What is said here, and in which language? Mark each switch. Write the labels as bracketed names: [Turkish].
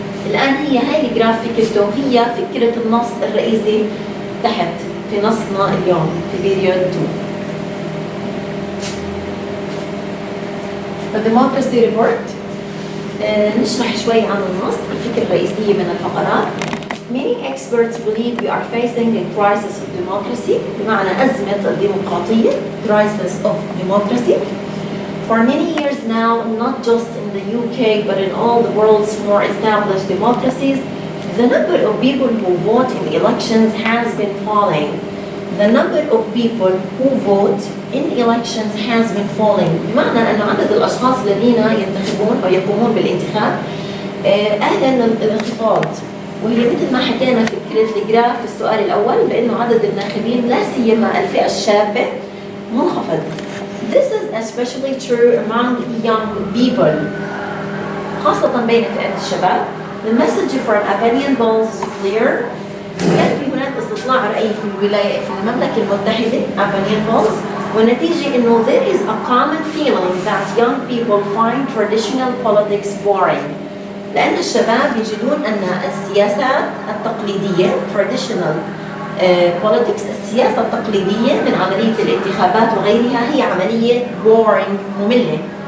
[Arabic] الآن هي هاي الجراف فكرته هي فكرة النص الرئيسي تحت في نصنا اليوم في period 2. [English] The democracy report. [Arabic] نشرح شوي عن النص، الفكرة الرئيسية من الفقرات. [English] Many experts believe we are facing a crisis of democracy، [Arabic] بمعنى أزمة الديمقراطية، [English] crisis of democracy. For many years now, not just in the UK but in all the world's more established democracies, the number of people who vote in elections has been falling. The number of people who vote in elections has been falling. [Arabic] بمعنى أن عدد الأشخاص الذين ينتخبون أو يقومون بالانتخاب أعلن الانخفاض، وهي مثل ما حكينا في فكرة الجراف في السؤال الأول، بأنه عدد الناخبين لا سيما الفئة الشابة منخفض. [English] This is especially true among young people، [Arabic] خاصة بين فئة الشباب. [English] The message from opinion polls is clear. [Arabic] كان في هناك استطلاع رأي في الولاية في المملكة المتحدة [English] opinion polls، [Arabic] والنتيجة إنه [English] there is a common feeling that young people find traditional politics boring. [Arabic] لأن الشباب يجدون أن السياسات التقليدية [English] traditional politics، [Arabic] السياسة التقليدية من عملية الانتخابات وغيرها هي عملية boring مملة.